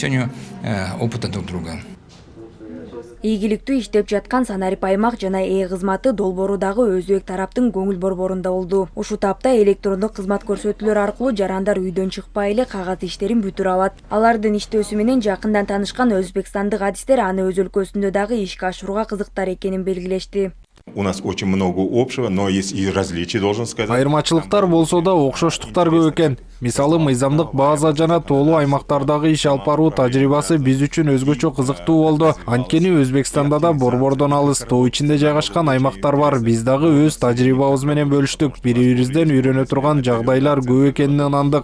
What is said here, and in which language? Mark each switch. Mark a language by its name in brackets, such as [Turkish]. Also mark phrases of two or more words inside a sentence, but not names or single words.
[Kyrgyz] Ийгиликтүү иштеп жаткан санарип аймак жана кызматы долбоорудагы өзбек тараптын көңүл борборунда болду. Ушул тапта электрондук кызмат көрсөтүүлөр аркылуу жарандар үйдөн чыкпай эле кагаз иштерин бүтүрө алат. Алардын иштөөсү менен жакындан таанышкан өзбекстандык адистер аны өз өлкөсүндө дагы ишке ашырууга кызыктар экенин белгилешти. [Russian] У нас очень много общего, но есть и различия, должен сказать. [Kyrgyz] Айырмачылыктар болсо да окшоштуктар көп экен. Мисалы, мыйзамдык база жана тоолуу аймактардагы иш алып баруу тажрыйбасы биз үчүн өзгөчө кызыктуу болду. Анткени Өзбекстанда да борбордон алыс тоо ичинде жайгашкан аймактар бар. Биз дагы өз тажрыйбабыз менен бөлүштүк. Бири-бирибизден үйрөнө турган жагдайлар көп экенине ынандык.